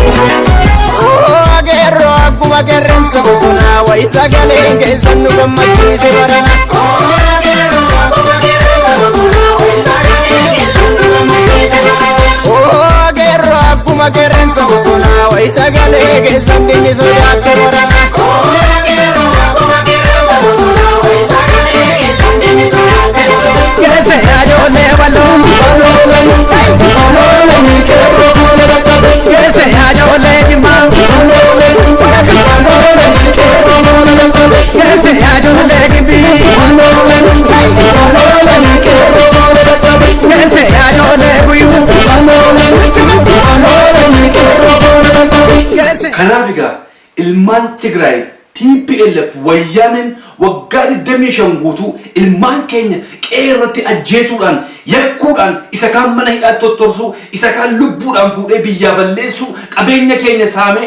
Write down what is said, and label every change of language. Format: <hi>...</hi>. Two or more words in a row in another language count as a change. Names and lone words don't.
<om>Ageerroo akkuma qeerransa bosonaa wayi sagaleen keessan nu gammachiise barana Ageerroo akkuma qeerransa bosonaa wayi sagalee keessan dinni sodaatte barana Kese ajole balon Kese ajole jima Kese ajole gibi Kese ajole buyu Kanaaf egaa ilmaan Tigraay TPLF wayyaaneen waggaa 25 guutuu ilmaan keenya qeerratti ajjeesuudhaan yakkuudhaan isa kaan mana hidhaatti tottorsuu isa kaan lubbuudhaan fuudhee biyyaa balleessuu qabeenya keenya saamee</om>